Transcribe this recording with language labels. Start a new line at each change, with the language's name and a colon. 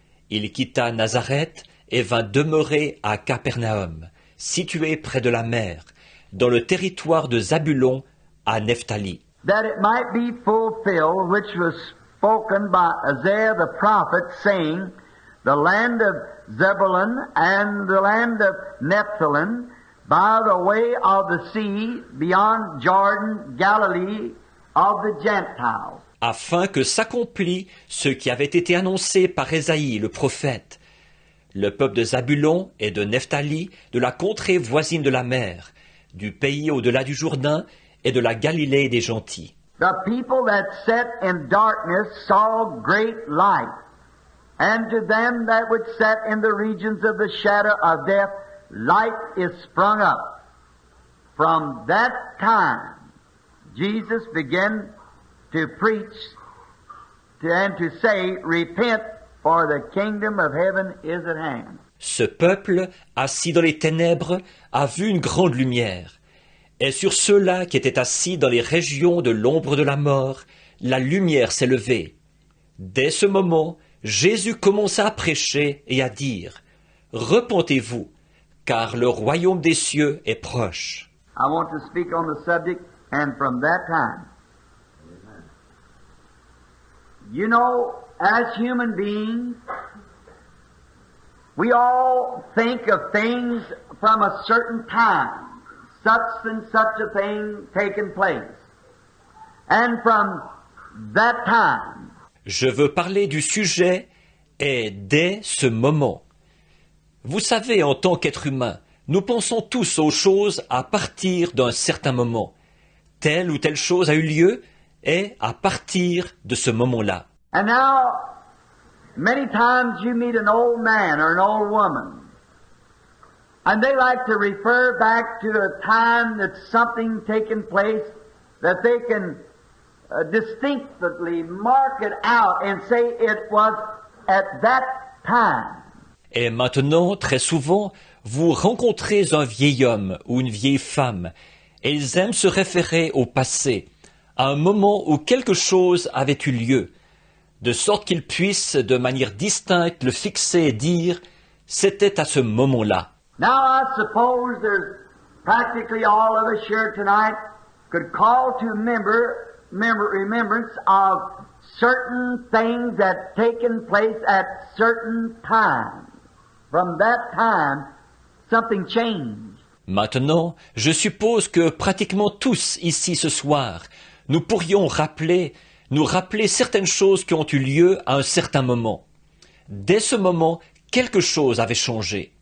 French: Il quitta Nazareth et vint demeurer à Capernaum, situé près de la mer, dans le territoire de Zabulon à Nephtali.
English: That it might be fulfilled, which was spoken by Isaiah the prophet, saying, the land of Zebulun and the land of Nephthalim, by the way of the sea, beyond Jordan, Galilee of the Gentiles.
French: Afin que s'accomplît ce qui avait été annoncé par Ésaïe le prophète, le peuple de Zabulon et de Nephtali, de la contrée voisine de la mer, du pays au-delà du Jourdain et de la Galilée des gentils.
English: The people that sat in darkness saw great light, and to them that would sat in the regions of the shadow of death, light is sprung up. From that time, Jesus began to preach and to say, repent, for the kingdom of heaven is at hand.
French: Ce peuple, assis dans les ténèbres, a vu une grande lumière. Et sur ceux-là qui étaient assis dans les régions de l'ombre de la mort, la lumière s'est levée. Dès ce moment, Jésus commença à prêcher et à dire, « Repentez-vous, car le royaume des cieux est proche. »
English: I want to speak on the subject, and from that time. You know, as human beings, we all think of things from a certain time. Such and such a thing taken place. And from that time,
French: Je veux parler du sujet et dès ce moment. Vous savez, en tant qu'être humain, nous pensons tous aux choses à partir d'un certain moment. Telle ou telle chose a eu lieu et à partir de ce moment-là.
English: and now, many times you meet an old man or an old woman, and they like to refer back to a time that something taken place that they can distinctly mark it out and say it was at that time.
French: Et maintenant, très souvent, vous rencontrez un vieil homme ou une vieille femme, et ils aiment se référer au passé, à un moment où quelque chose avait eu lieu, de sorte qu'ils puissent de manière distincte le fixer et dire « c'était à ce moment-là ».
English: Now I suppose there's practically all of us here tonight could call to remembrance of certain things that taken place at certain times. From that time, something changed.
French: Maintenant, je suppose que pratiquement tous ici ce soir, nous pourrions nous rappeler certaines choses qui ont eu lieu à un certain moment. Dès ce moment, quelque chose avait changé.